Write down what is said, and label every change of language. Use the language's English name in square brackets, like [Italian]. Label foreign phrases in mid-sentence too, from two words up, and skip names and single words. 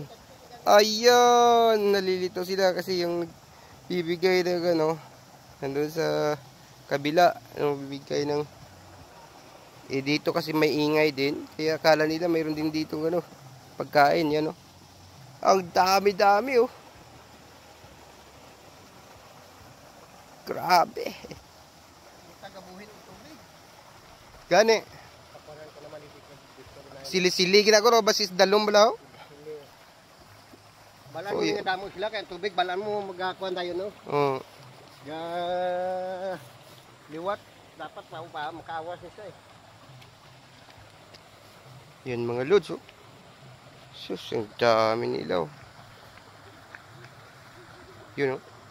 [Filipino] Ayun, nalilito sila kasi yung bibigay ng ano, nandun sa kabila, bibigay ng dito kasi may ingay din, kaya akala nila mayroon din dito ano, pagkain. Yan, oh. Ang dami-dami, oh. Grabe. [Hiligaynon] Gani. Sili-sili ginagawa basis dalom bala, oh. Balan mo nga damo sila kaya tubig balan mo magakuan tayo no. Oo. Liwat dapat pa makawas nito eh. [Filipino] Yan mga lods, oh. Sus, ang dami nila, oh. Yun, oh.